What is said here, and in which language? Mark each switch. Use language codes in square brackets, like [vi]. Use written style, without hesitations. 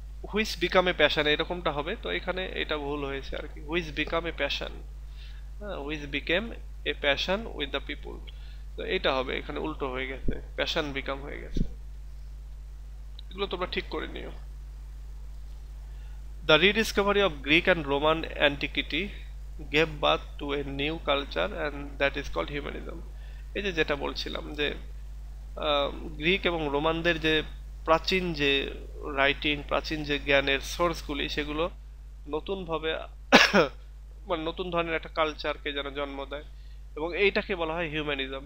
[en] which become a passion [bn] এরকমটা হবে, তো এখানে এটা ভুল হয়েছে আর কি, [en] Which become a passion, which became a passion with the people. [bn] তো এটা হবে, এখানে উল্টো হয়ে গেছে, প্যাশন বিকাম হয়ে গেছে। এগুলো তোমরা ঠিক করে নিও। [en] The rediscovery of Greek and Roman antiquity gave birth to a new culture and that is called humanism. [bn] এই যে যেটা বলছিলাম যে গ্রিক এবং রোমানদের যে প্রাচীন যে রাইটিং, প্রাচীন যে জ্ঞানের সোর্সগুলি, সেগুলো নতুনভাবে মানে নতুন ধরনের একটা কালচারকে যেন জন্ম দেয়, এবং এইটাকে বলা হয় হিউম্যানিজম।